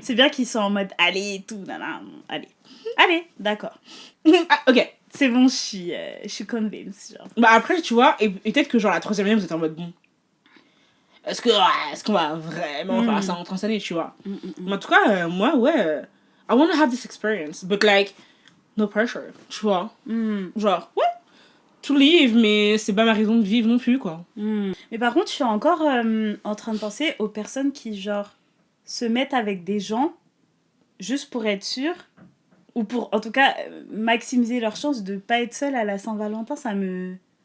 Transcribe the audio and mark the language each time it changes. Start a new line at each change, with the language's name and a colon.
French: C'est bien qu'ils sont en mode allez et tout. Allez, d'accord. Ah, ok. C'est bon, je suis convinced. Genre. Bah après, tu vois, et peut-être que genre la troisième année, vous êtes en mode bon. Est-ce qu'on va vraiment faire ça en 30 années, tu vois? Mais en tout cas, moi, ouais.
English: I want to have this experience, but like, no pressure,
French: tu vois? Genre, ouais,
English: to live,
French: mais c'est pas ma raison de vivre non plus, quoi. Mais par contre, je suis encore en train de penser aux personnes qui, genre, se mettent avec des gens juste pour être sûres, ou pour, en tout cas, maximiser leur chance de pas être seule à la Saint-Valentin. Ça me...